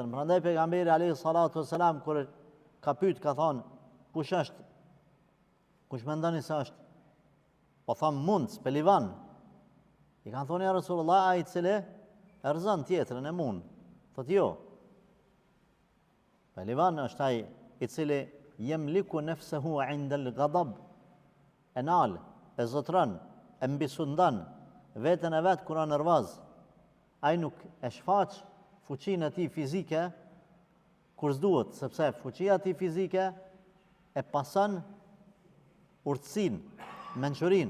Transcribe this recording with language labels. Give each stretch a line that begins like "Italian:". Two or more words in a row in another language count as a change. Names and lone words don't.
Albanian: Prandaj pejgamberi
Arabic: عليه الصلاة والسلام
Albanian: kur ka pyet, ka thonë, kush është? Kush mendoni se është? Po tham mund, pelivan. I kanë thonë
Arabic: يا رسول الله,
Albanian: ai i cili e rëzon tjetrën e mund. Thotë jo. Pelivan është ai i cili
Arabic: يملك نفسه عند الغضب.
Albanian: E nal, e zotron, e mbisundan veten e vet kur është nervoz. Ai nuk e shfaq fuqinë e tij fizike kur s'duhet, sepse fuqia e tij fizike e pason urtësinë, mençurinë.